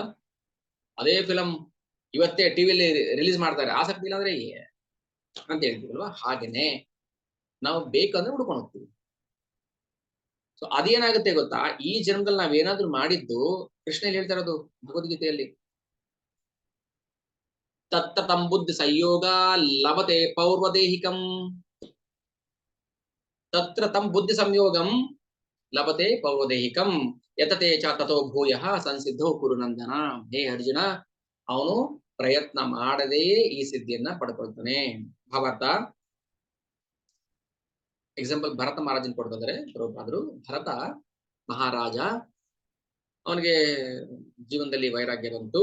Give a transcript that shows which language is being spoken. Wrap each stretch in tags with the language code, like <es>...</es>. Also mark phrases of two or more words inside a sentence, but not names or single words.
<kn>ಅದೇ ಫಿಲಂ ಇವತ್ತೇ ಟಿವಿಲಿ ರಿಲೀಸ್ ಮಾಡ್ತಾರೆ, ಆಸಕ್ತಿ ಇಲ್ಲ ಅಂದ್ರೆ ಅಂತ ಹೇಳ್ತೀವಲ್ವಾ? ಹಾಗೇನೆ ನಾವು ಬೇಕಂದ್ರೆ ಹುಡ್ಕೊಂಡು ಹೋಗ್ತೀವಿ. ಸೊ ಅದೇನಾಗುತ್ತೆ ಗೊತ್ತಾ, ಈ ಜನ್ಮದಲ್ಲಿ ನಾವೇನಾದ್ರೂ ಮಾಡಿದ್ದು, ಕೃಷ್ಣ ಹೇಳ್ತಾ ಇರೋದು ಭಗವದ್ಗೀತೆಯಲ್ಲಿ,</kn> <sa>ತತ್ತ ತಂ ಬುದ್ಧಿ ಸಂಯೋಗ ಲಭತೆ ಪೌರ್ವದೇಹಿಕಂ. ತತ್ರ ತಂ ಬುದ್ಧಿ ಸಂಯೋಗಂ ಲಭತೆ ಪೌರ್ವದೇಹಿಕಂ ಯತತೆ ಚ ತಥೋ ಭೂಯಃ ಸಂಸಿದ್ಧೋ ಕುರುನಂದನ.</sa> <kn>ಹೇ ಅರ್ಜುನ, ಅವನು ಪ್ರಯತ್ನ ಮಾಡದೆಯೇ ಈ ಸಿದ್ಧಿಯನ್ನ ಪಡ್ಕೊಳ್ತಾನೆ. ಭಾವಾರ್ಥ, ಎಕ್ಸಾಂಪಲ್ ಭರತ ಮಹಾರಾಜನ್ ಕೊಡ್ತಿದ್ದಾರೆ ಪ್ರಭುಪಾದರು. ಭರತ ಮಹಾರಾಜ, ಅವನಿಗೆ ಜೀವನದಲ್ಲಿ ವೈರಾಗ್ಯ ಬಂತು.</kn>